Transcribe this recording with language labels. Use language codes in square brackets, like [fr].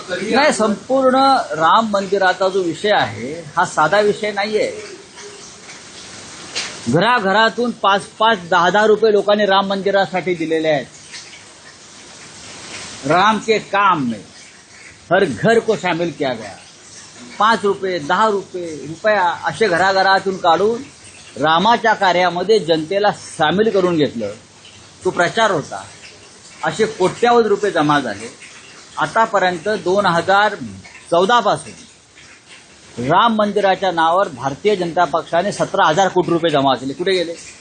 [mr] नाही, संपूर्ण राम मंदिराचा जो विषय आहे हा साधा विषय नाहीये। घराघरातून 5-5, 10-10 रुपये लोकांनी राम मंदिरासाठी दिलेले आहेत। [hi] राम के काम में हर घर को शामिल किया गया। [mr] 5 रुपये, 10 रुपया असे घराघरातून काढून रामाच्या कार्यामध्ये जनतेला सामील करून घेतलं। तो प्रचार होता। असे कोट्यावधी रुपये जमा झाले। आतापर्यंत 2014 पासून राम मंदिराच्या नावावर भारतीय जनता पक्षाने 17,000 कोटी रुपये जमा केले। कुठे गेले?